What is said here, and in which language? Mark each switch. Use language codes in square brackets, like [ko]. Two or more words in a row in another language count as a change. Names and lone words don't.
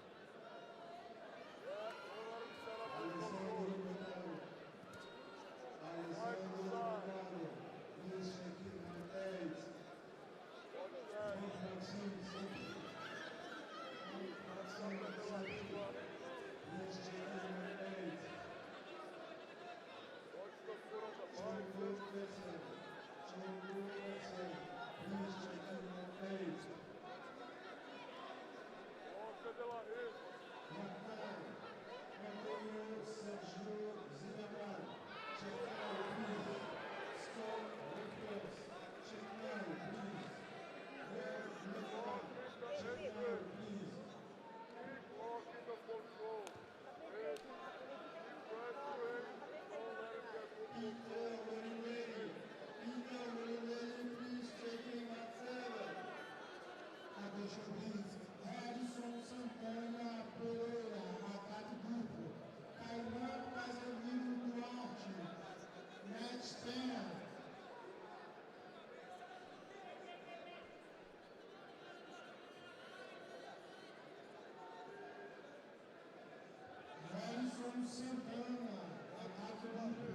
[en] Yeah, don't let him set up his control. Alessandro Domingo, please check in on 8. Watch that. Maxime, [pt] sempre. Maxime, sempre. [en] Please check in on 8. Watch the foot on the John bicep. Wilkerson, John Wilkerson, please check in on 8. [pt] Toca de la rede. [en] Antonio Sergio Zimmerman, check now, please. Scott Wilkers, check now, please. Red Littman, check now, please. Keep locking the control. Hey, keep pressuring. Don't let him get full Peter control. Marinelli, Peter Marinelli, please check in at 7. Attention, please. [pt] Edson Santana Pereira, ataque duplo. [en] Kainan Casemiro Duarte, match 10. [pt] Edson Santana, ataque duplo.